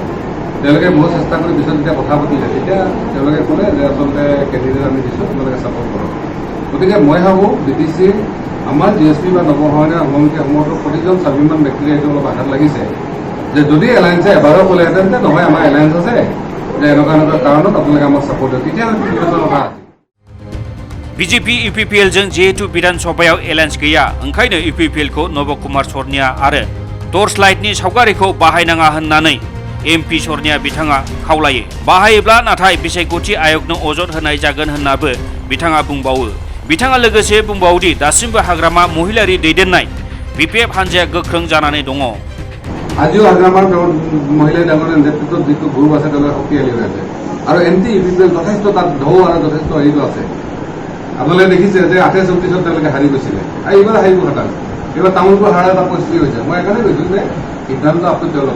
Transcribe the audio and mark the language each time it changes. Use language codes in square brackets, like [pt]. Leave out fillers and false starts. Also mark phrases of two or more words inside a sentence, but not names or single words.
[as] তেওঁলোকে বহুত চেষ্টা কৰি পিছত যেতিয়া কথা পাতিলে তেতিয়া তেওঁলোকে ক'লে যে আচলতে কেণ্ডিডেট আমি দিছোঁ আপোনালোকে ছাপোৰ্ট কৰক। গতিকে মই ভাবোঁ BTC আমাৰ GSP বা নৱসংহনীয় সমষ্টিসমূহৰ প্ৰতিজন স্বাভিমান ব্যক্তিৰে এইটো অলপ আঘাত লাগিছে যে যদি এলায়েন্সে এবাৰো ক'লেহেঁতেন যে নহয় আমাৰ এলায়েন্স আছে যে এনেকুৱা কাৰণত আপোনালোকে আমাক ছাপোৰ্ট দিয়ে তেতিয়া কথা আছিল। [brx] BJP UPPLजों जिहेतु विधानसभायाव एलायन्स गैया ओंखायनो UPPLखौ नब कुमार सरनिया आरो टर्च लाइटनि सावगारिखौ बाहायनाङा होननानै MP सरनिया बिथाङा खावलायो। बाहायोब्ला नाथाय बिसायख'थि आयगनो अजद होनाय जागोन होननाबो बिथाङा बुंबावो। बिथाङा लोगोसे बुंबावोदि दासिमबो हाग्रामा महिलारि दैदेननाय BPF हान्जाया गोख्रों जानानै दङ। [as] আজিও হাগ্ৰামাৰ মহিলা ডাঙৰ নেতৃত্বত যিটো গ্ৰুপ আছে তেওঁলোকে শক্তিশালী হৈ আছে আৰু এণ্টি UPPL যথেষ্ট তাত ঢৌ আৰু যথেষ্ট হেৰিটো আছে। আপোনালোকে দেখিছে যে 28-29 তেওঁলোকে হাৰি গৈছিলে আৰু এইবাৰ হাৰিব খাটাং। এইবাৰ তামোলপুৰ হাৰা এটা পৰিস্থিতি হৈছে। মই এইকাৰণে কৈছোঁ যে সিদ্ধান্ত আপুনি তেওঁলোকৰ।